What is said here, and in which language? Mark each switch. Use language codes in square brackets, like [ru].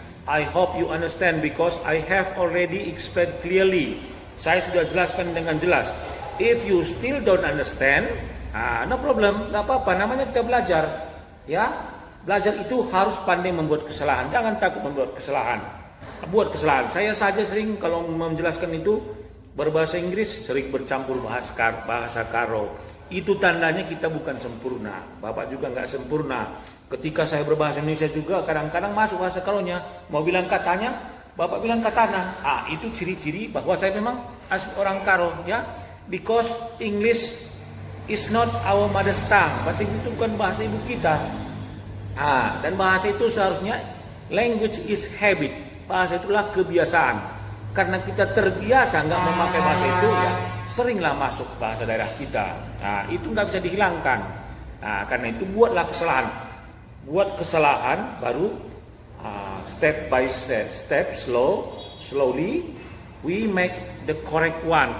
[en] I hope you understand because I have already explained clearly. [id] Saya sudah jelaskan dengan jelas. [en] If you still don't understand, no problem, [id] nggak apa-apa. Namanya kita belajar, ya. Belajar itu harus pandai membuat kesalahan. Jangan takut membuat kesalahan. Buat kesalahan. Saya saja sering kalau menjelaskan itu berbahasa Inggris sering bercampur bahasa karo. Itu tandanya kita bukan sempurna. Bapak juga nggak sempurna. Ketika saya berbahasa Indonesia juga kadang-kadang masuk bahasa karonya. Mau bilang katanya, Bapak bilang katana. Itu ciri-ciri bahwa saya memang asli orang karo, ya. [en] Because English is not our mother tongue. [id] Bahasa Inggris itu bukan bahasa ibu kita. Dan bahasa itu seharusnya [en] language is habit. [id] Bahasa itulah kebiasaan. Karena kita terbiasa nggak memakai bahasa itu, ya seringlah masuk bahasa daerah kita. Itu nggak bisa dihilangkan. Karena itu buatlah kesalahan. Buat kesalahan baru [en] step by step, slowly, we make the correct one.